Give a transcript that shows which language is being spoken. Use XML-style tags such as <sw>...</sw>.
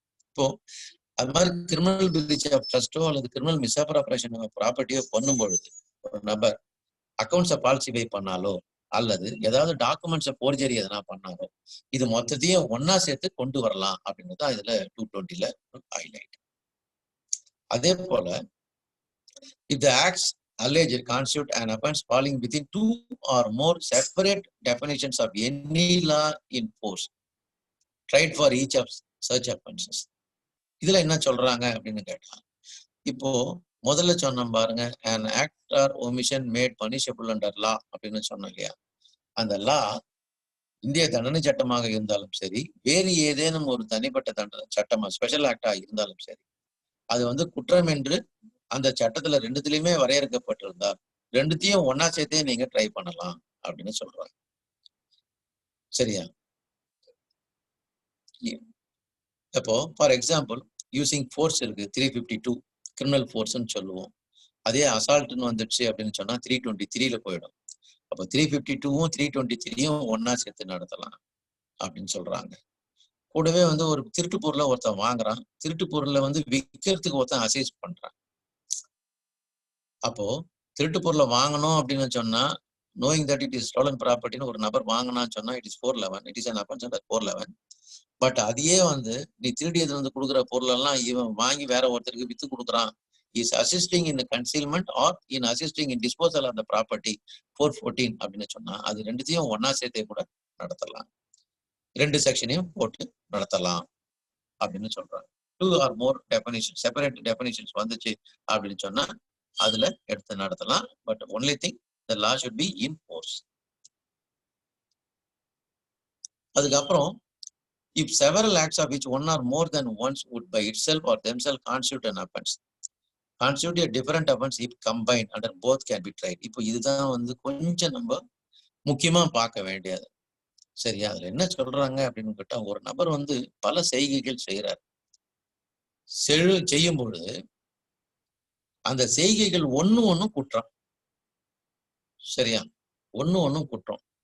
<ta>இப்போ அது மாதிரி கிரிமினல் பிரீச் ஆஃப் ட்ரஸ்டோ அல்லது கிரிமினல் மிஸ்அப்ராப்ரியேஷன் ப்ராப்பர்ட்டியோ பண்ணும் பொழுது ஒரு நபர் அக்கௌண்ட்ஸை பால்சிஃபை பண்ணாலோ அல்லது ஏதாவது டாக்குமெண்ட்ஸை போர்ஜரி எதனா பண்ணாலோ இது மொத்தத்தையும் ஒன்னா சேர்த்து கொண்டு வரலாம் அப்படின்றது தான் இதுல 220ல ஹைலைட். அதே போல</ta> <en>if the acts alleged constitute an offense falling within 2 or more separate definitions of any law in force tried for each of such offenses.</en> <ta>இதுல என்ன சொல்றாங்க அப்படின்னு கேட்டா, இப்போ முதல்ல சொன்னோம் பாருங்க,</ta> <en>an act or omission made punishable under law</en> <ta>அப்படின்னு சொன்னோம் இல்லையா. அந்த லா இந்திய தண்டனை சட்டமாக இருந்தாலும் சரி, வேறு ஏதேனும் ஒரு தனிப்பட்ட தண்டனை சட்டமா ஸ்பெஷல் ஆக்டா இருந்தாலும் சரி, அது வந்து குற்றம் என்று அந்த சட்டத்துல 2த்துலயுமே வரையறுக்கப்பட்டிருந்தால் 2த்தையும் ஒன்னா சேர்த்தே நீங்க ட்ரை பண்ணலாம் அப்படின்னு சொல்றாங்க, சரியா? அப்போ ஃபார் எக்ஸாம்பிள் யூசிங் ஃபோர்ஸ் இருக்கு, 352 கிரிமினல் ஃபோர்ஸ்ன்னு சொல்லுவோம். அதே அசால்ட்னு வந்துடுச்சு அப்படின்னு சொன்னா 323ல போயிடும். அப்போ 352வும் 323யும் ஒன்னா சேர்த்து நடத்தலாம் அப்படின்னு சொல்றாங்க. கூடவே வந்து ஒரு திருட்டு பொருளை ஒருத்தன் வாங்குறான், திருட்டு பொருளை வந்து விற்கிறதுக்கு ஒருத்தன் அசைஸ் பண்றான். அப்போ திருட்டு பொருளை வாங்கணும் அப்படின்னு சொன்னா,</ta> <en>knowing that it is stolen property</en> <ta>ஒரு நபர் வாங்கினான்னு சொன்னா</ta> <en>it is 411, it is an offense under 411.</en> <ta>But அதையே வந்து நீ திருடியது வந்து கொடுக்குற பொருள் எல்லாம் இவன் வாங்கி வேற ஒருத்தருக்கு வித்து கொடுக்குறான், is assisting in concealment R in assisting in disposal of the property 414 அப்படின்னு சொன்னா அது ரெண்டுத்தையும் ஒன்னா சேர்த்தே கூட நடத்தலாம், 2 செக்ஷனையும் போட்டு நடத்தலாம் அப்படின்னு சொல்றாங்க.</ta> <en>2 or more definitions, separate definitions</en> <ta>வந்துச்சு அப்படின்னு சொன்னா அதுல எடுத்து நடத்தலாம்.</ta> <en>But only thing the law should be in force.</en> <ta>அதுக்கப்புறம்</ta> <en>if several acts of which one or more than once would by itself or themselves constitute an offense, constitute a different offense if combined under both can be tried.</en> <ta>இப்போ இதுதான் வந்து கொஞ்சம் நம்ம முக்கியமா பார்க்க வேண்டியது. சரியா? அதுல என்ன சொல்றாங்க அப்படின்னு கேட்டா, ஒரு நபர் வந்து பல செய்கைகள் செய்யறாரு, செய்யும் பொழுது அந்த செய்கைகள் ஒண்ணும் குற்றம். சரியா? ஒண்ணும் குற்றம்.</ta>